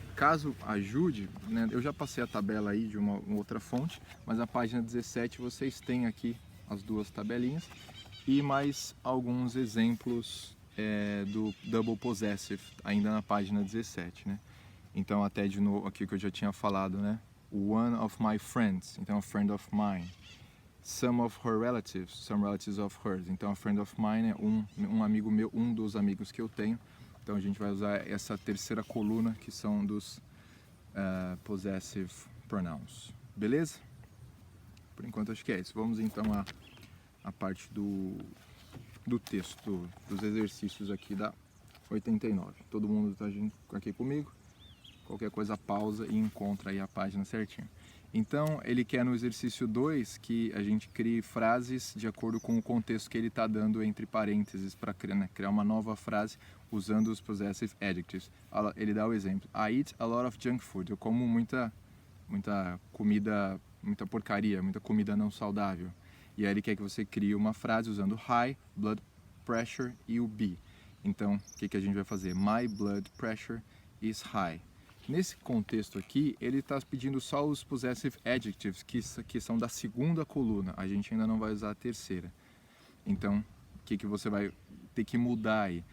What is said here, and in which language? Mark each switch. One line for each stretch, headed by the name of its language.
Portuguese: Caso ajude, né, eu já passei a tabela aí de uma outra fonte, mas na página 17 vocês têm aqui as duas tabelinhas e mais alguns exemplos do double possessive, ainda na página 17, né? Então até de novo aqui que eu já tinha falado, né?
English: One of my friends,
Portuguese: então
English: a friend of mine. Some of her relatives, some relatives of hers.
Portuguese: Então
English: a friend of mine
Portuguese: é um amigo meu, um dos amigos que eu tenho. Então a gente vai usar essa terceira coluna que são dos possessive pronouns. Beleza? Por enquanto acho que é isso. Vamos então à parte do texto, dos exercícios aqui da 89. Todo mundo está aqui comigo? Qualquer coisa pausa e encontra aí a página certinho. Então ele quer no exercício 2 que a gente crie frases de acordo com o contexto que ele está dando entre parênteses para criar uma nova frase usando os possessive adjectives. Ele dá o exemplo:
English: I eat a lot of junk food.
Portuguese: Eu como muita comida, muita porcaria, muita comida não saudável. E aí ele quer que você crie uma frase usando high blood pressure e o be. Então, o que a gente vai fazer?
English: My blood pressure is high.
Portuguese: Nesse contexto aqui, ele está pedindo só os possessive adjectives, que são da segunda coluna. A gente ainda não vai usar a terceira. Então, o que você vai ter que mudar aí?